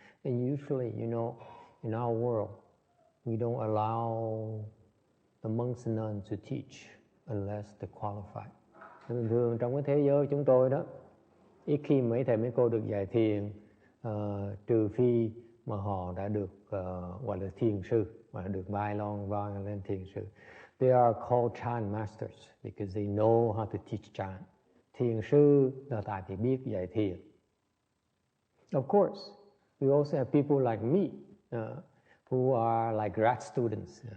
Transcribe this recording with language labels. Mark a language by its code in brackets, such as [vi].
[en] And usually, you know, in our world, we don't allow the monks and nuns to teach unless they're qualified. [vi] Thường thường trong cái thế giới chúng tôi đó, ít khi mấy thầy mấy cô được dạy thiền, trừ phi mà họ đã được gọi là thiền sư, hoặc là được vai lên thiền sư. [en] They are called chant masters because they know how to teach chant. [vi] Thiền sư là tại vì biết dạy thiền. [en] Of course, we also have people like me who are like grad students.